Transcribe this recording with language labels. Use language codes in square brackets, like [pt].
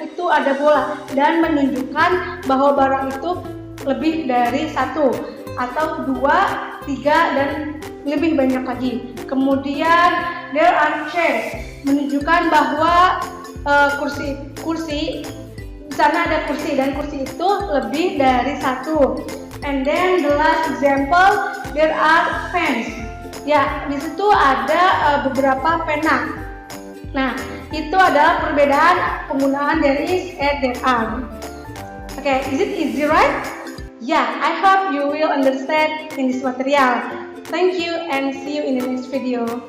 [id] Ada bola dan menunjukkan bahwa barang itu lebih dari satu atau dua, tiga dan lebih banyak lagi. Kemudian [en] there are chairs, [id] menunjukkan bahwa kursi di sana ada kursi dan kursi itu lebih dari satu. [en] And then the last example, there are pens. [id] Ya, di situ ada beberapa pena. Nah, itu adalah perbedaan penggunaan [en] there is and there are. Okay, is it easy, right? Yeah, I hope you will understand in this material. Thank you and see you in the next video.